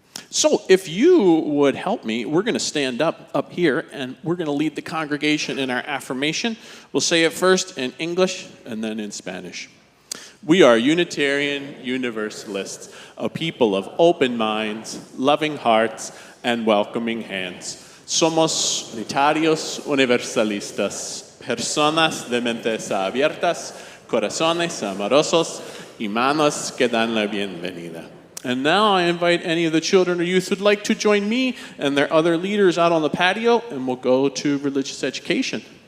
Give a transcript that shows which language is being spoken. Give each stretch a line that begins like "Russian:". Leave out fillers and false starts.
English: So if you would help me, we're going to stand up here, and we're going to lead the congregation in our affirmation. We'll say it first in English and then in Spanish. We are Unitarian Universalists, a people of open minds, loving hearts, and welcoming hands.
Spanish: Somos Unitarios Universalistas, personas de mentes abiertas, corazones amorosos y manos que dan la bienvenida.
English: And now I invite any of the children or youth who'd like to join me and their other leaders out on the patio, and we'll go to religious education.